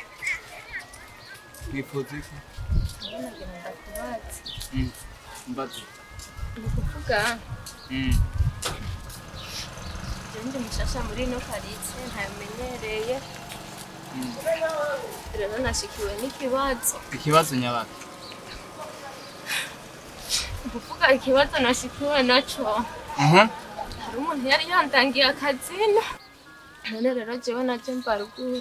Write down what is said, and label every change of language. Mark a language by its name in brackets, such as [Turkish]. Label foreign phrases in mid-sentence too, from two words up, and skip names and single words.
[Rundi] Nifuza iki? Mbazi. Ukuvuga. Ndi mushasha muri no Paris ntamenyereye. Rero nashikiwe n'ikibazo. Ikibazo nyabaki? Ukuvuga ikibazo nashikiwe naco. Hari umuntu yari yandangiye akazina. None rero jewe naje mbaruguru.